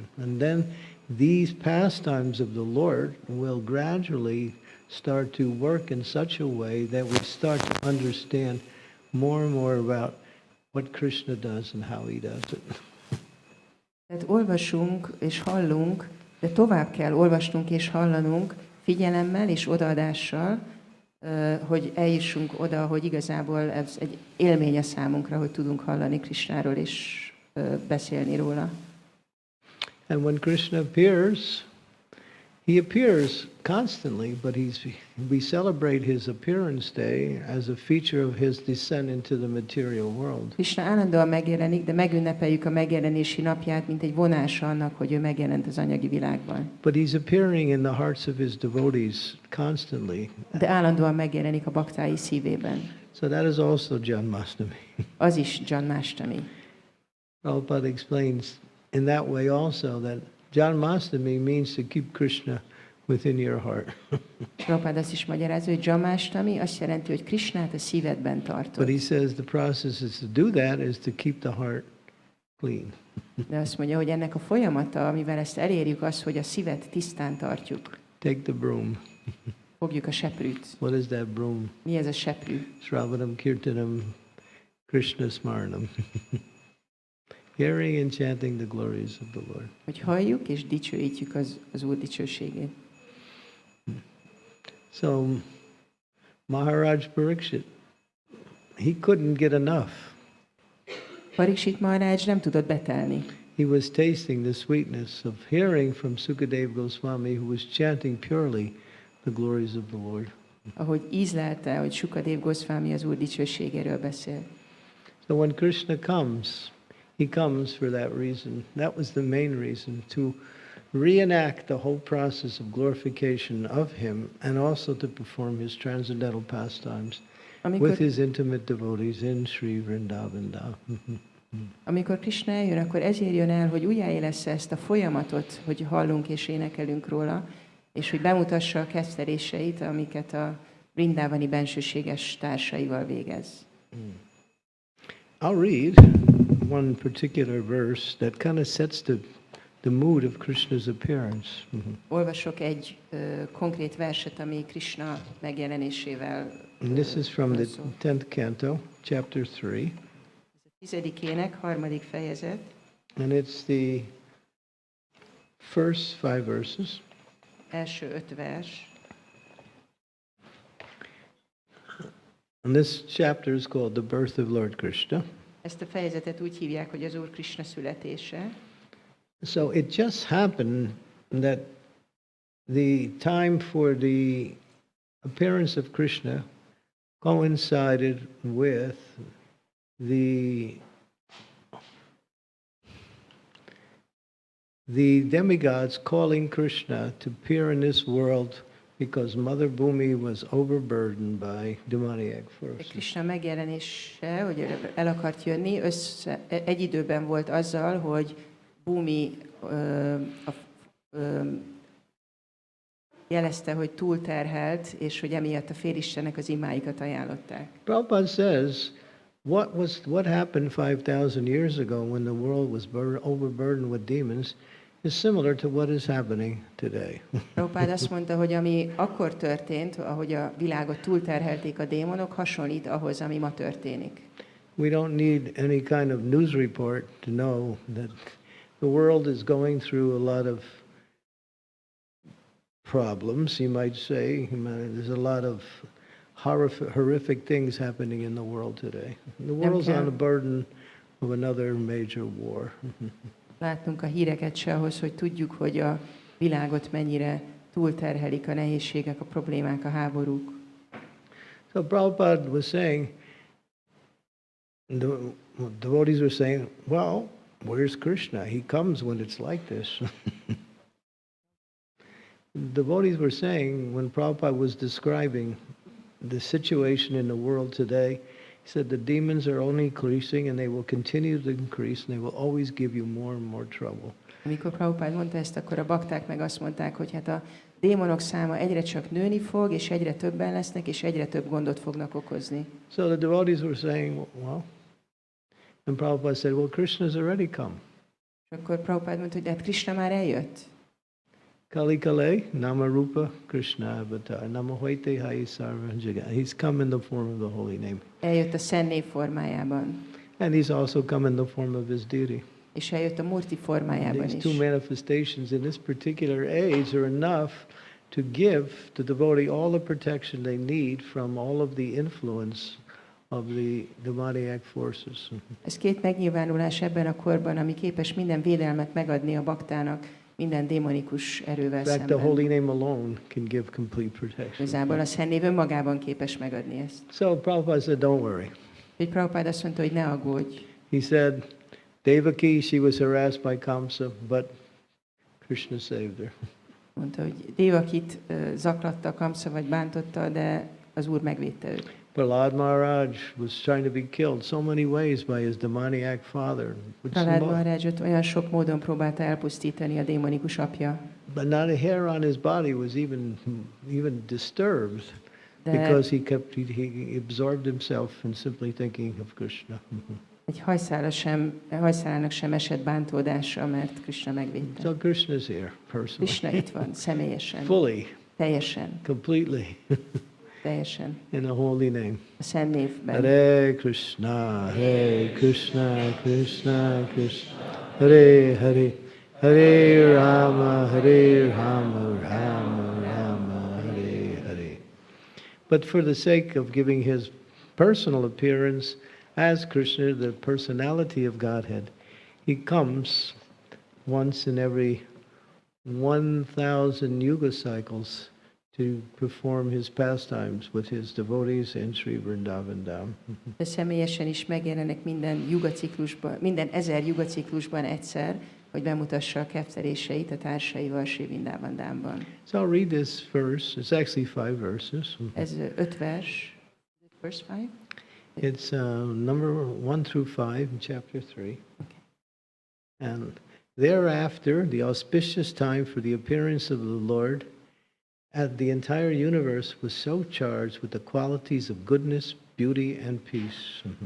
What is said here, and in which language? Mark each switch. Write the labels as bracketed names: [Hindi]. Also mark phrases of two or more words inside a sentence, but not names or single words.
[English] And then these pastimes of the Lord will gradually start to work in such a way that we start to understand more and more about what Krishna does and how he does it. [Hungarian] Tehát olvasunk és hallunk, de tovább kell olvasnunk és hallanunk figyelemmel és odaadással, hogy eljussunk oda, hogy igazából ez egy élmény a számunkra, hogy tudunk hallani Krishnáról és beszélni róla. [English] And when Krishna appears, he appears constantly, but we celebrate his appearance day as a feature of his descent into the material world. [Hungarian] Krishna állandóan megjelenik, de megünnepeljük a megjelenési napját, mint egy vonása annak, hogy ő megjelent az anyagi világban. [English] But he's appearing in the hearts of his devotees constantly. [Hungarian] De állandóan megjelenik a baktái szívében. [English] So that is also Janmastami. [Hungarian] Az is Janmastami. [English] Prabhupada explains in that way also that Janmastami means to keep Krishna within your heart. [Hungarian] Prabhupada azt is magyarázza, hogy Janmastami azt jelenti, hogy Krishnát a szívedben tartod. [English] But he says the process is to do that is to keep the heart clean. [Hungarian] De azt mondja, hogy ennek a folyamata, amivel ezt elérjük, az, hogy a szívet tisztán tartjuk. [English] Take the broom. [Hungarian] Fogjuk a seprűt. [English] What is that broom? [Hungarian] Mi ez a seprű? [Sanskrit] श्रवणं कीर्तनं कृष्ण स्मरणं. [English] Hearing and chanting the glories of the Lord. [Hungarian] Hogy halljuk és dicsőítjük az Úr dicsőségét. [English] So Maharaj Parikshit, he couldn't get enough. [Hungarian] Parikshit Maharaj nem tudott betelni. [English] He was tasting the sweetness of hearing from Sukadeva Goswami, who was chanting purely the glories of the Lord. [Hungarian] Ahogy ízlelte, hogy Sukadev Goswami az Úr dicsőségéről beszél. [English] So when Krishna comes, he comes for that reason. That was the main reason, to reenact the whole process of glorification of him and also to perform his transcendental pastimes with his intimate devotees in Sri Vrindavan. [Hungarian] Amikor Krishna eljön, akkor ezért jön el, hogy újjáélessze ezt a folyamatot, hogy hallunk és énekelünk róla, és hogy bemutassa a kezdeményezéseit, amiket a vrindávani bensőséges társaival végez. [English] I'll read one particular verse that kind of sets the mood of Krishna's appearance. [Hungarian] Olvasok egy konkrét verset, ami Krishna megjelenésével [English] And this is from the [Hungarian] szól. [English] 10th canto, chapter 3. [Hungarian] Ez a 10. 3. fejezet, [English] And it's the first 5 verses. [Hungarian] első 5 vers. [English] And this chapter is called The Birth of Lord Krishna. [Hungarian] Ezt a fejezetet úgy hívják, hogy az Úr Krishna születése. [English] So it just happened that the time for the appearance of Krishna coincided with the the demigods calling Krishna to appear in this world because Mother Bhumi was overburdened by demoniac forces. [Hungarian] Krishna megjelenése, hogy el akart jönni, egy időben volt azzal, hogy Bhumi jelezte, hogy túlterhelt, és hogy emiatt a félistenek az imáikat ajánlották. [English] Prabhupada says, what happened 5,000 years ago when the world was overburdened with demons is similar to what is happening today. [Hungarian] Prabhupada azt mondta, hogy ami akkor történt, ahogy a világot túlterhelték a démonok, hasonlít ahhoz, ami ma történik. [English] We don't need any kind of news report to know that the world is going through a lot of problems, you might say. There's a lot of horrific things happening in the world today. The world's on the burden of another major war. [Hungarian] Látnunk a híreket se ahhoz, hogy tudjuk, hogy a világot mennyire túlterhelik a nehézségek, a problémák, a háborúk. [English] So Prabhupada was saying, the devotees were saying, well, where's Krishna? He comes when it's like this. Devotees were saying, when Prabhupada was describing the situation in the world today, he said the demons are only increasing and they will continue to increase and they will always give you more and more trouble. [Hungarian] Amikor Prabhupada mondta ezt, akkor a bakták meg azt mondták, hogy hát a démonok száma egyre csak nőni fog, és egyre többen lesznek, és egyre több gondot fognak okozni. [English] So the devotees were saying, well, and Prabhupada said, well, Krishna's already come. [Hungarian] És akkor Prabhupada mondta, hogy hát Krishna már eljött. [Bangla] কলি কালে, নামরূপে কৃষ্ণ অবতার, নাম হৈতে হয় সর্ব জগৎ. [English] He's come in the form of the holy name. [Hungarian] Eljött a Szent Név formájában. [English] And he's also come in the form of his deity. [Hungarian] És eljött a Murti formájában [English] These [Hungarian] is. [English] two manifestations in this particular age are enough to give the devotee all the protection they need from all of the influence of the demoniac forces. [Hungarian] Ez két megnyilvánulás ebben a korban, ami képes minden védelmet megadni a baktának, minden démonikus erővel [English] In fact, the [Hungarian] szemben. [English] holy name alone can give complete protection. [Hungarian] Igazából a Szent Név önmagában képes megadni ezt. [English] So Prabhupada said, don't worry. [Hungarian] Úgyhogy Prabhupada azt mondta, hogy ne aggódj. [English] He said, Devaki, she was harassed by Kamsa, but Krishna saved her. [Hungarian] Mondta, hogy Devakit zaklatta, Kamsa vagy bántotta, de az Úr megvédte őt. [English] Prahlad Maharaj was trying to be killed so many ways by his demoniac father. [Hungarian] Prahlad Maharajot olyan sok módon próbálta elpusztítani a démonikus apja. [English] But not a hair on his body was even disturbed because he absorbed himself in simply thinking of Krishna. [Hungarian] Egy hajszálának sem esett bántódása, mert Krishna megvédte. [English] So Krishna is here personally. [Hungarian] Krishna itt van, személyesen. [English] Fully. [Hungarian] Teljesen. [English] Completely. [Hungarian] Teljesen. [English] In the holy name. [Hungarian] A Szent Névben. [Sanskrit] Hare Krishna, Krishna, Krishna, Hare Hare, Hare Rama, Rama, Rama, Hare Hare. [English] But for the sake of giving his personal appearance as Krishna, the personality of Godhead, he comes once in every 1,000 yuga cycles to perform his pastimes with his devotees in Sri Vrindavan Dham. [Hungarian] De személyesen is megjelenik minden 1000 jugaciklusban egyszer, hogy bemutassa a kefteléseit a társaival Sri Vrindavan Dhamban. [English] So I'll read this verse. It's actually 5 verses. [Hungarian] Ez 5 vers. [English] Verse 5? It's number 1 through 5 in chapter 3. Okay. And thereafter, the auspicious time for the appearance of the Lord, as the entire universe was so charged with the qualities of goodness, beauty, and peace.